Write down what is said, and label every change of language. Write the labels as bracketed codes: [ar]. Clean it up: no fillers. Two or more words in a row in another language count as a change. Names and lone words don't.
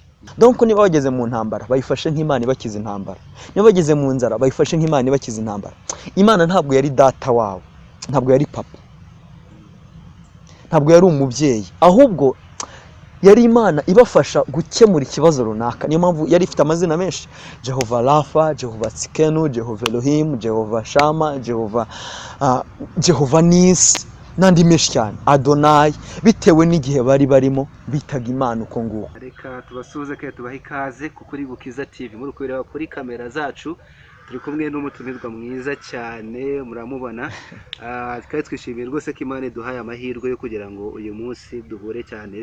[rw] Donc niba bageze mu ntambara bayifashe nk'Imana ibakiza intambara, niba bageze mu nzara bayifashe nk'Imana ibakiza intambara. Imana ntabwo yari data wabo, ntabwo yari papa, ntabwo yari umubyeyi, ahubwo yari Imana ibafasha gukemura ikibazo runaka. Niyo mpamvu yari ifite amazina menshi: Jehova Rafa, Jehova Tsikenu, Jehova Elohim, Jehova Shama, Jehova Nisi n'andi menshi cyane, Adonai, bitewe n'igihe bari barimo bitaga Imana uko nguko. Reka tubasuhuze kandi tubahe ikaze kuri Bukiza TV. Muri kureba kuri kamera zacu turi kumwe n'umutumirwa mwiza cyane, muramubona. Kandi twishimiye rwose ko Imana iduhaye amahirwe yo kugira ngo uyu munsi duhure cyane.